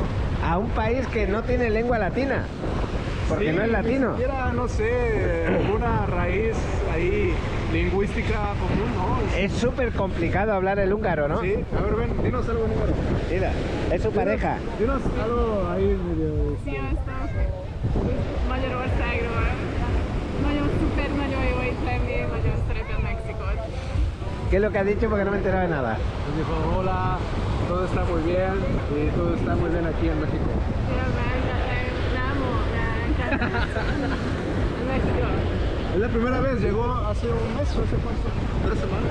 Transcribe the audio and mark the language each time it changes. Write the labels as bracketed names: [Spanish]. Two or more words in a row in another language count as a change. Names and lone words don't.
[Spanish] A un país que no tiene lengua latina. Porque sí, no es latino. Ni siquiera, no sé, alguna raíz ahí lingüística común, ¿no? Es súper complicado hablar el húngaro, ¿no? Sí, a ver, ven, dinos algo en húngaro. Mira, es su pareja. Dinos algo ahí medio... [Hungarian] Sziasztok! Magyarországról. Nagyon szuper, nagyon jó itt lenni, nagyon szeretem Mexikót. [Spanish] ¿Qué es lo que ha dicho? Porque no me he enterado de nada. Pues dijo, hola, todo está muy bien y todo está muy bien aquí en México. Es la primera vez, llegó hace un mes, ¿hace cuánto? 3 semanas.